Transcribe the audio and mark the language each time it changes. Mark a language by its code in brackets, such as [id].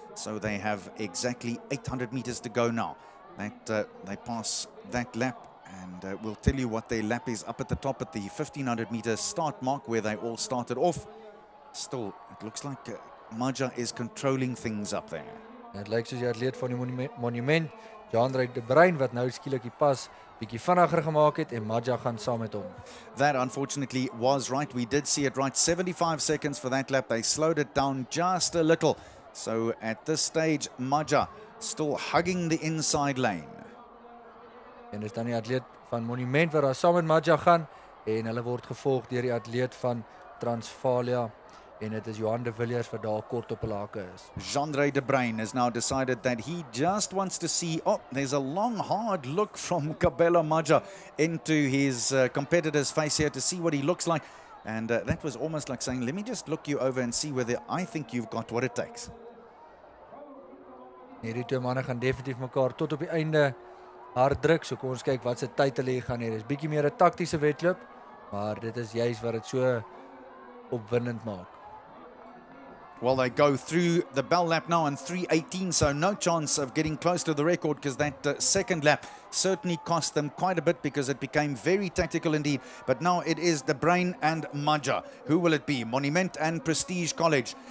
[en] So they have exactly 800 meters to go now. They pass that lap. And we'll tell you what their lap is up at the top at the 1500 meter start mark where they all started off. Still, it looks like Maja is controlling things up there. [af] Dit lyk soos die atleet van die monument Jean-Ray de Bruin wat nou skielik die pas bietjie vinniger gemaak het en Maja gaan saam met hom. [en] That unfortunately was right. We did see it right. 75 seconds for that lap. They slowed it down just a little. So at this stage, Maja still hugging the inside lane. [af] En dis dan die atleet van Monument wat daar saam met Maja gaan en hulle word gevolg deur die atleet van Transvalia en dit is Johan de Villiers wat daar kort op hulle hake is. [en] Jean-Ray de Bruin has now decided that he just wants to see, oh, there's a long, hard look from Kabelo Maja into his competitor's face here to see what he looks like. And that was almost like saying, let me just look you over and see whether I think you've got what it takes. [af] Hierdie twee manne gaan definitief mekaar tot op die einde hard druk, so kom ons kyk wat se tyd hulle hier gaan hê. Dis bietjie meer 'n taktiese wedloop, maar dit is juist wat dit so opwindend maak. [en] Well, they go through the bell lap now in 3:18, so no chance of getting close to the record because that second lap certainly cost them quite a bit because it became very tactical indeed. But now it is De Bruin and Maja. Who will it be? Monument and Prestige College.